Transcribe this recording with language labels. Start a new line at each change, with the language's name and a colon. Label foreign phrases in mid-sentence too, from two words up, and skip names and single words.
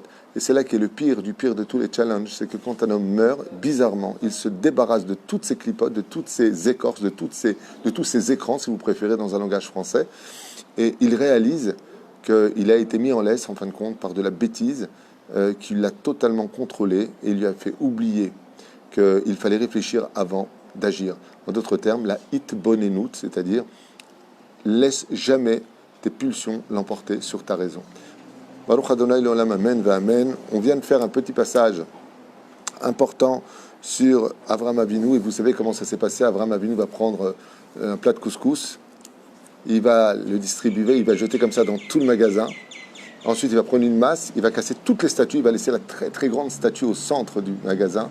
French: Et c'est là qu'est le pire du pire de tous les challenges, c'est que quand un homme meurt, bizarrement, il se débarrasse de toutes ces clipotes, de toutes ces écorces, de tous ces écrans, si vous préférez, dans un langage français, et il réalise qu'il a été mis en laisse, en fin de compte, par de la bêtise qui l'a totalement contrôlé et lui a fait oublier qu'il fallait réfléchir avant d'agir. En d'autres termes, la hitbonenut, c'est-à-dire laisse jamais tes pulsions l'emporter sur ta raison.
Hebrew: ברוך ה׳ לעולם, אמן ואמן.
French: On vient de faire un petit passage important sur Avraham Avinu, et vous savez comment ça s'est passé. Avraham Avinu va prendre un plat de couscous, il va le distribuer, il va jeter comme ça dans tout le magasin. Ensuite, il va prendre une masse, il va casser toutes les statues, il va laisser la très très grande statue au centre du magasin.